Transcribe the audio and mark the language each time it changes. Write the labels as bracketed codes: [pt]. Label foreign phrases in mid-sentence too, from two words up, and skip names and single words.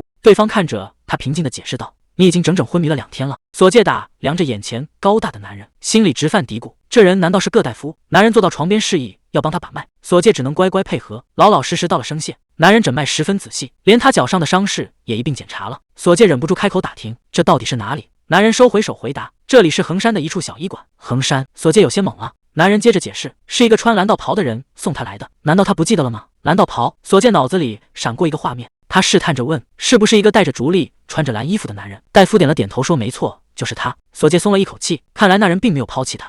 [zh] 對方看着他，平靜地解釋道：“你已經整整昏迷了2天了。” 索介打量着眼前高大的男人，心裡直犯嘀咕：這人難道是個大夫？男人坐到床邊示意要幫他把脈，索介只能乖乖配合，老老實實道了聲謝。男人診脈十分仔細，連他腳上的傷勢也一併檢查了。索介忍不住開口打聽，這到底是哪裡？男人收回手回答，這裡是衡山的一處小醫館。衡山？索介有些懵了。男人接着解釋，是一個穿藍道袍的人送他來的。難道他不記得了嗎？藍道袍？索介腦子裡閃過一個畫面，他試探着問，是不是一個戴着竹笠、穿着藍衣服的男人？大夫點了點頭說，沒錯，就是他。索介鬆了一口氣，看來那人並沒有拋棄他。